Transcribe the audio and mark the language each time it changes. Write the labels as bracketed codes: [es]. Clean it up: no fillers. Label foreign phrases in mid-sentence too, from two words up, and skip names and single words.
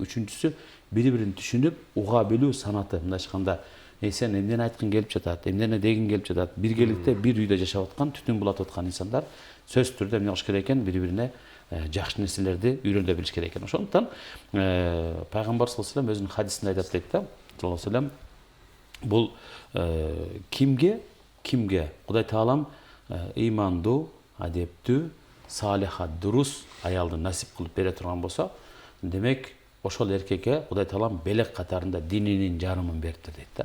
[ky] Үчүнчүсү, бири-бирин түшүнүп, уга билүү санаты. Мындай айтканда, сен эмнени айткың келип жатат, эмнени дегиң келип жатат. Биргеликте бир үйдө жашап аткан, түтүн булатып аткан инсандар сөзсүз түрдө эмне кылыш керек экен? Бири-бирине жакшы нерселерди үйрөнө билиш керек экен. Ошондуктан пайгамбар [ar] صلى الله عليه وسلم [ky] өзүнүн хадисинде айтат дейт да, [ar] صلى الله عليه وسلم, [ky] бул кимге Кудай Таалам ыймандуу, адептүү, салиха, дурус аялды насип кылып бере турган болсо, демек ошол эркекке Кудай Таалам белек катарында дининин жарымын бериптир дейт да.